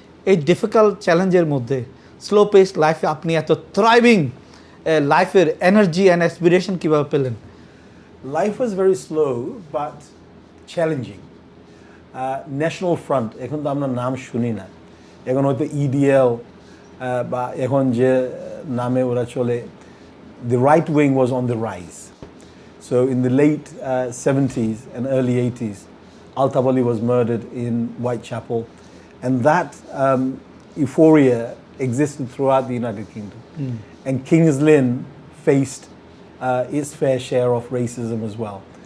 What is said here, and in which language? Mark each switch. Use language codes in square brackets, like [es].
[bn] এই ডিফিকাল্ট চ্যালেঞ্জের মধ্যে স্লো পেস লাইফে আপনি এত থ্রাইভিং লাইফের এনার্জি অ্যান্ড অ্যাসপিরেশন কীভাবে পেলেন? [en] Life was very slow but challenging. [bn] National front এখন তো আমরা নাম শুনি না, এখন হয়তো ইডিএল বা এখন যে নামে ওরা চলে, [en] the right wing was on the rise. So in the late 70s and early 80s, Altaf Ali was murdered in Whitechapel, and that euphoria existed throughout the United Kingdom. And Kings Lynn faced its fair share of racism as well.